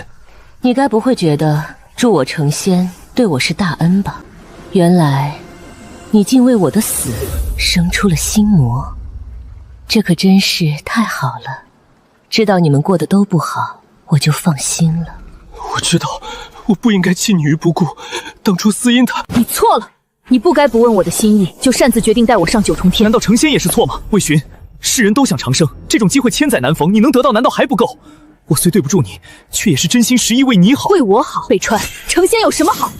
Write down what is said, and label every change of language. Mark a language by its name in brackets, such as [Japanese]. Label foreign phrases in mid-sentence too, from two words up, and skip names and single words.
[Chinese] 你該不會覺得助我成仙對我是大恩吧？原來你竟為我的死生出了心魔，這可真是太好了。知道你們過得都不好，我就放心了。我知道我不應該棄你於不顧，當初司陰他…… 你錯了，你不該不問我的心意就擅自決定帶我上九重天。難道成仙也是錯嗎？魏尋，世人都想長生，這種機會千載難逢，你能得到難道還不夠？我雖對不住你，卻也是真心實意為你好。為我好，北川，成仙有什麼好？